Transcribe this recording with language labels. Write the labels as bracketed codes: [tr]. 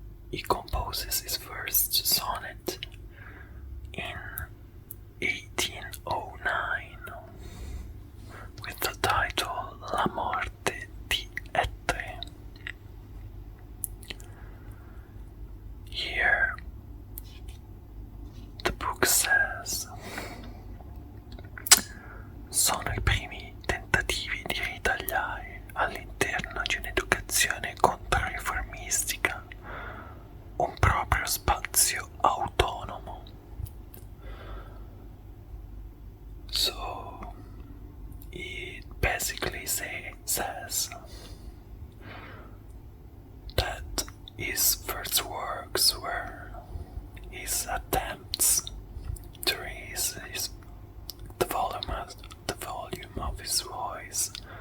[en] He composes his first sonnet in 1809 with the title La Morte di Etre. Here the book says: [it] sono I primi tentativi di ritagliare all'interno di un'educazione controriformistica un proprio spazio autonomo. [en] So it basically says that his first works were his attempts to raise the volume of his voice,